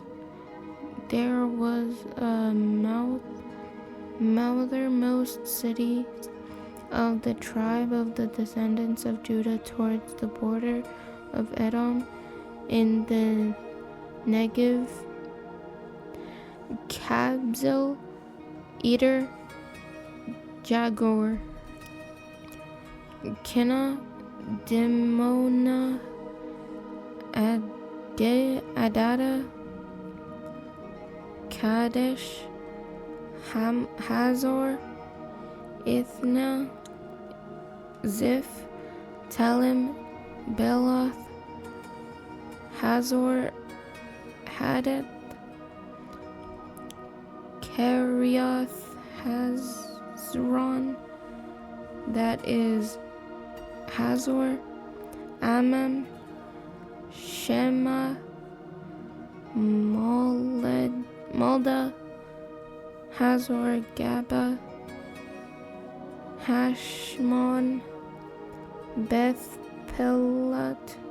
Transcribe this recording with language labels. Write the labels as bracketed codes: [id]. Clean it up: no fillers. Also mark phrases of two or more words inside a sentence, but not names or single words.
[en] There was a northernmost city of the tribe of the descendants of Judah towards the border of Edom in the Negev, Kabzeel, Eder, Jagur, Kena, Dimona, Adada, Kadesh, Hazor, Ithna, Ziph, Telem, Beloth, Hazor, Hadad, Kerioth, Hazron, that is Hazor, Amam, Shema, Molda, Hazor, Gaba, Hashmon, Beth Pelet,